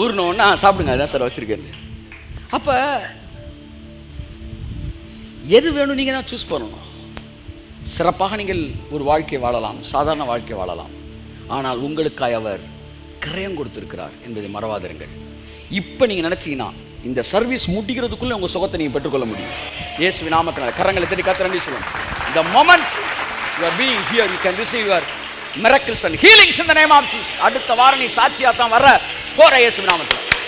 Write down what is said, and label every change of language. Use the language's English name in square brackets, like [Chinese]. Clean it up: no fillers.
[Tamil] ஊறினோன்னா சாப்பிடுங்க, அதான் சார் வச்சுருக்கேன். அப்போ எது வேணும் நீங்கள் தான் சூஸ் பண்ணணும். சிறப்பாக நீங்கள் ஒரு வாழ்க்கை வாழலாம், சாதாரண வாழ்க்கை வாழலாம். ஆனால் உங்களுக்காய் அவர் கிரயம் கொடுத்திருக்கிறார் என்பதை மறவாதிருங்கள். இப்போ நீங்கள் நினச்சிங்கன்னா இந்த சர்வீஸ் முட்டிக்கிறதுக்குள்ளே உங்கள் சுகத்தை நீங்கள் பெற்றுக்கொள்ள முடியும். இயேசுவின் நாமத்தினால கரங்களை தட்டி கர்த்தரை நன்றி சொல்லுங்க. [English] The moment you are being here, you can receive your miracles and healings in the name of Jesus. [Tamil] அடுத்த வாரம் நீ சாட்சியாக தான் வர போற இயேசுவின் நாமத்தில்.